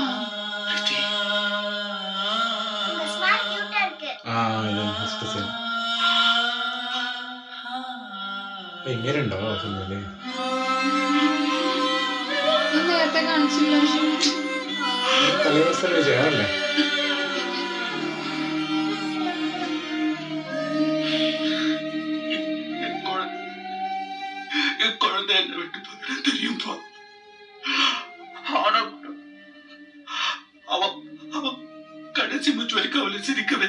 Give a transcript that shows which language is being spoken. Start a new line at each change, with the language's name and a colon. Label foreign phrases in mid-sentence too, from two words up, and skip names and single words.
Malayalam: ഫസ്റ്റ് സീൻ എങ്ങനെയുണ്ടോ സിനിമയില്? നേരത്തെ കാണിച്ചില്ല. തലേദിവസം വിജയല്ലേ?
Tamil: குழந்தை என்ன விட்டு போயிட தெரியும்பா. ஆனா அவன் கடைசி மூச்சு வரைக்கும் அவளை சிரிக்க வச்ச.